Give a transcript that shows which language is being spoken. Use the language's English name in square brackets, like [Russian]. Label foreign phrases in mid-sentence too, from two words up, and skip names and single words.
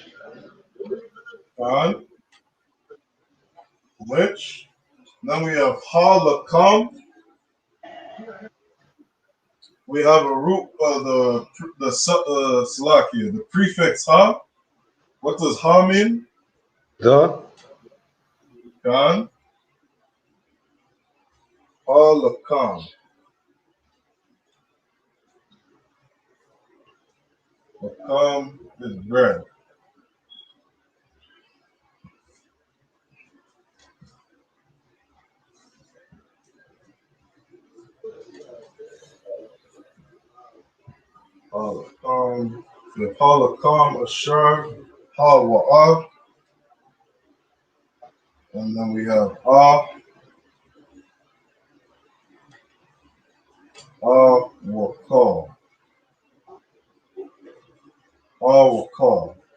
[English] Khan? Which? Then we have Halakam. We have a root of the Salakia, the prefix Ha. What does Ha mean? The. Khan? Halakam. Lakam is bread. Halakam. We have [Hebrew] Halakam, Ashar, Hawa'ah. [English] And then we have Wakal. Wakal.